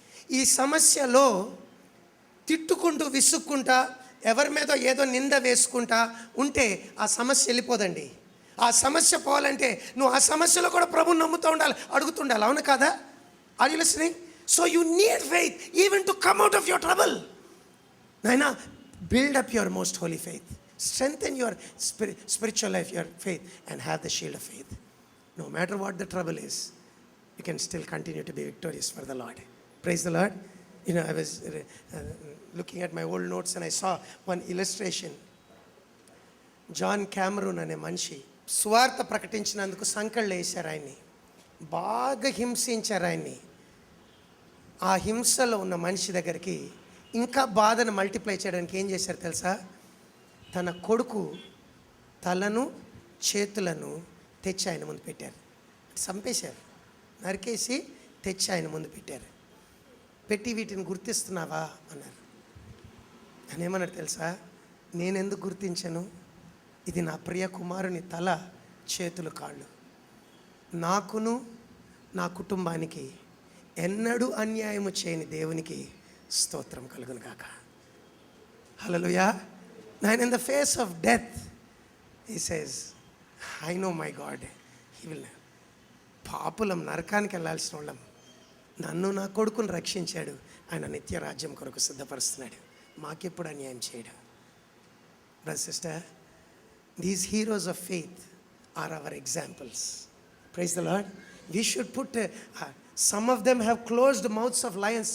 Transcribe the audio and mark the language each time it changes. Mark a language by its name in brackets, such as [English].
[Telugu] ఈ సమస్యలో తిట్టుకుంటూ విసుక్కుంటా ఎవరి మీద ఏదో నింద వేసుకుంటా ఉంటే ఆ సమస్య వెళ్ళిపోదండి. ఆ సమస్య పోవాలంటే నువ్వు ఆ సమస్యలో కూడా ప్రభువుని నమ్ముతూ ఉండాలి, అడుగుతుండాలి, అవును కాదా? [English] Are you listening? So you need faith even to come out of your trouble. నైనా, build up your most holy faith, strengthen your spiritual life, your faith, and have the shield of faith. No matter what the trouble is, you can still continue to be victorious for the Lord. Praise the Lord. You know, I was looking at my old notes and I saw one illustration. [Telugu] John Cameron అనే మనిషి సువార్త ప్రకటించినందుకు సంకళ్ళు వేశారు ఆయన్ని, బాగా హింసించారు ఆయన్ని. ఆ హింసలో ఉన్న మనిషి దగ్గరికి ఇంకా బాధను మల్టిప్లై చేయడానికి ఏం చేశారు తెలుసా? తన కొడుకు తలను చేతులను తెచ్చి ఆయన ముందు పెట్టారు, చంపేశారు, నరికేసి తెచ్చి ఆయన ముందు పెట్టారు. పెట్టి వీటిని గుర్తిస్తున్నావా అన్నారు. అని ఏమన్నాడు తెలుసా? నేనెందుకు గుర్తించను? ఇది నా ప్రియ కుమారుని తల, చేతులు, కాళ్ళు. నాకును నా కుటుంబానికి ఎన్నడూ అన్యాయము చేయని దేవునికి స్తోత్రం కలుగును గాక. హల్లెలూయా. [English] And in the face of death, he says, I know my God, he will. [Telugu] పాపులం నరకానికి వెళ్ళాల్సిన వాళ్ళం. నన్ను నా కొడుకుని రక్షించాడు, ఆయన నిత్య రాజ్యం కొరకు సిద్ధపరుస్తున్నాడు, మాకెప్పుడు అన్యాయం చేయడు. [English] Brother sister, these heroes of faith are our examples. Praise the Lord. We should put some of them have closed mouths of lions.